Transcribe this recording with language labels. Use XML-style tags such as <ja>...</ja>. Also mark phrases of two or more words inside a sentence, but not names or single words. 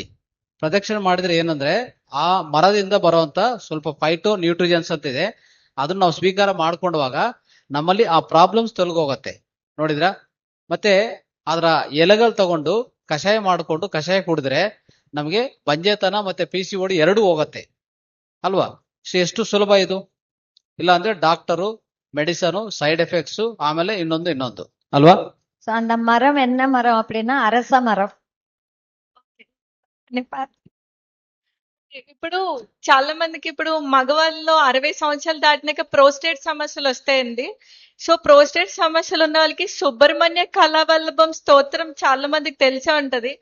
<kn>ಪ್ರದಕ್ಷಿಣೆ ಮಾಡಿದ್ರೆ ಏನಂದ್ರೆ ಆ ಮರದಿಂದ ಬರುವಂತ ಸ್ವಲ್ಪ</kn> <en>phyto nutrients</en> <kn>ಅಂತ ಇದೆ, ಅದನ್ನ ನಾವು ಸ್ವೀಕಾರ ಮಾಡ್ಕೊಂಡವಾಗ ನಮ್ಮಲ್ಲಿ ಆ ಪ್ರಾಬ್ಲಮ್ಸ್ ತೊಲಗೋಗತ್ತೆ. ನೋಡಿದ್ರ? ಮತ್ತೆ ಅದರ ಎಲೆಗಳು ತಗೊಂಡು ಕಷಾಯ ಮಾಡಿಕೊಂಡು ಕಷಾಯ ಕುಡಿದ್ರೆ ನಮ್ಗೆ ಬಂಜೆತನ ಮತ್ತೆ ಪಿಸಿಒಡಿ ಎರಡೂ ಹೋಗತ್ತೆ ಅಲ್ವಾ? ಎಷ್ಟು ಸುಲಭ ಇದು. ಇಲ್ಲ ಅಂದ್ರೆ ಡಾಕ್ಟರು,</kn> <ta>மெடிசனும்,</ta> <en>side effects,</en> <kn>ಆಮೇಲೆ ಇನ್ನೊಂದು ಅಲ್ವಾ?</kn> <ta>ஸோ அந்த மரம் என்ன மரம் அப்படின்னா அரச மரம்.</ta> <te>ఇప్పుడు చాలా మందికి ఇప్పుడు మగవాళ్ళలో 60 సంవత్సరాలు దాటినాక ప్రోస్టేట్ సమస్యలు వస్తాయండి. సో ప్రోస్టేట్ సమస్యలు ఉన్న వాళ్ళకి సుబ్రహ్మణ్య కళావల్లభం స్తోత్రం చాలా మందికి తెలిసే ఉంటది.</te>